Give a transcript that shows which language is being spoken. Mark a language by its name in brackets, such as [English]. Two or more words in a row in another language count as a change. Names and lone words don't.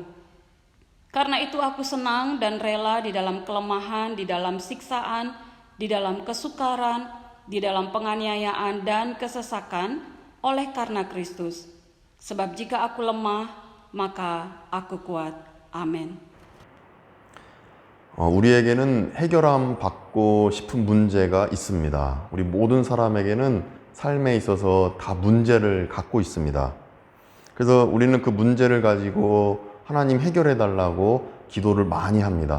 [Indonesian] Karena itu aku senang dan rela di dalam kelemahan, di dalam siksaan, di dalam kesukaran, di dalam penganiayaan dan kesesakan oleh karena Kristus. Sebab jika aku lemah, maka aku kuat. Amin. [Korean] 우리에게는 해결함 받고 싶은 문제가 있습니다. 우리 모든 사람에게는 삶에 있어서 다 문제를 갖고 있습니다. 그래서 우리는 그 문제를 가지고 하나님 해결해 달라고 기도를 많이 합니다.